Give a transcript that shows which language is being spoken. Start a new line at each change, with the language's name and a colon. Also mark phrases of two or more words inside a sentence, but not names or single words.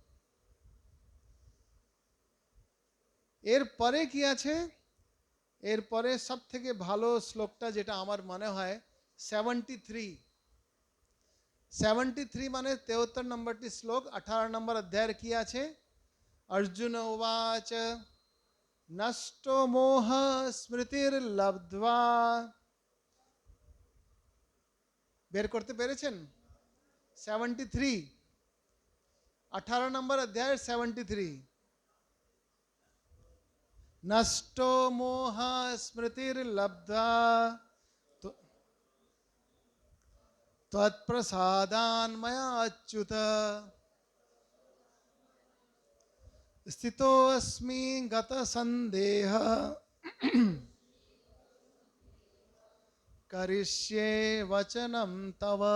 Bangla: এর পরে কি আছে? এরপরে সব থেকে ভালো শ্লোকটা যেটা আমার মনে হয় 73। 73 মানে 73 নম্বরটি শ্লোক 18 নম্বর অধ্যায়ের কি আছে?
Sanskrit: अर्जुन उवाच नष्टो मोह स्मृतिर्लब्ध्वा।
Bangla: বের করতে পেরেছেন? 73, 18 নম্বর অধ্যায়ের 73।
Sanskrit: নষ্ট মোহ স্মৃতির্লব্ধ্বা তৎপ্রসাদান ময়া অচ্যুত স্থিতোऽস্মি গত সন্দেহ করিষ্যে বচনম তব।